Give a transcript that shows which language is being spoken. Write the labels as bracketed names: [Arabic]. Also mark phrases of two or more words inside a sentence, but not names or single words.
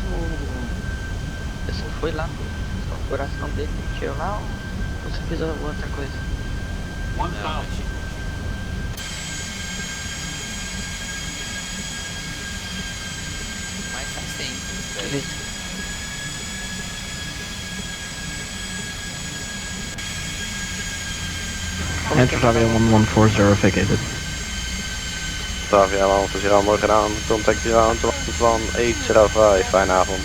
[Portuguese] Você só foi lá no coração dele, tirou lá ou você fez outra coisa? Não, mas tá sempre. Beleza. [English] Enter Transavia 1140 vacated. [Dutch] Transavia 140, mooi gedaan, contact ground 11805, fijne avond.